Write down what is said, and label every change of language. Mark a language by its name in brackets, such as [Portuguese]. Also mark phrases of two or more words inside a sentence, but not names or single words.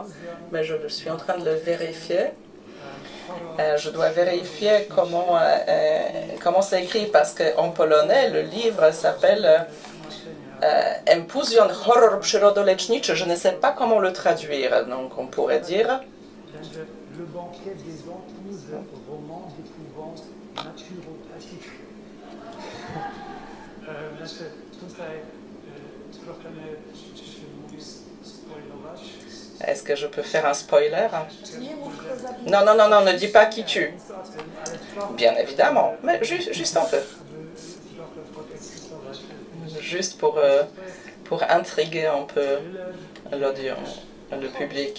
[French] Mais je suis en train de le vérifier. Je dois vérifier comment c'est écrit parce qu'en polonais, le livre s'appelle Empusion horror przyrodoleczniczy. Je ne sais pas comment le traduire, donc on pourrait dire Le banquet des épouses, roman d'épouvante naturopathique. [Polish] Znaczy, tutaj trochę się mówi spoilować. [French] Est-ce que je peux faire un spoiler? Non, non, non, non, ne dis pas qui tue. Bien évidemment, mais juste un peu. Juste pour intriguer un peu l'audience, le public.